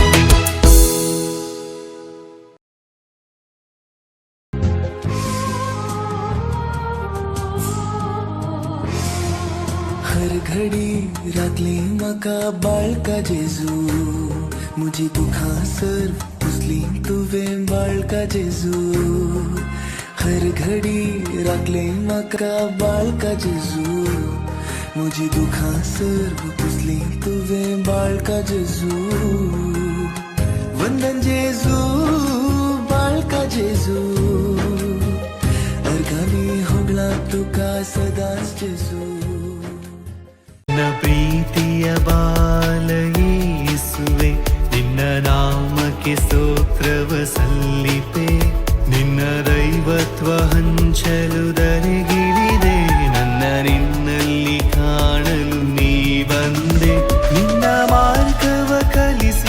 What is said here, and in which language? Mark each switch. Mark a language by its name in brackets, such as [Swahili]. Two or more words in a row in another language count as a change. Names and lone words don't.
[Konkani] हर घडी रातली म्हाका बाळका जेजू मुजी दुखां सर्व उचली तुवें बाळका जेजू हर घडी रातली म्हाका बाळका जेजू मुजी दुखां सर्व उचली तुवें बाळका जेजू वंदन जेजू बाळका जेजू अर्गानी होगला तुका सदांच जेजू [Kannada] ಪ್ರೀತಿಯ ಬಾಲ ಯೇಸುವೆ ನಿನ್ನ ನಾಮಕ್ಕೆ ಸ್ತೋತ್ರವ ಸಲ್ಲಿಪೆ ನಿನ್ನ ದೈವತ್ವ ಹಂಚಲು ದರೆಗಿಳಿದೆ ನನ್ನ ನಿನ್ನಲ್ಲಿ ಕಾಣಲು ನೀ ಬಂದೆ ನಿನ್ನ ಮಾರ್ಗವ ಕಲಿಸಿ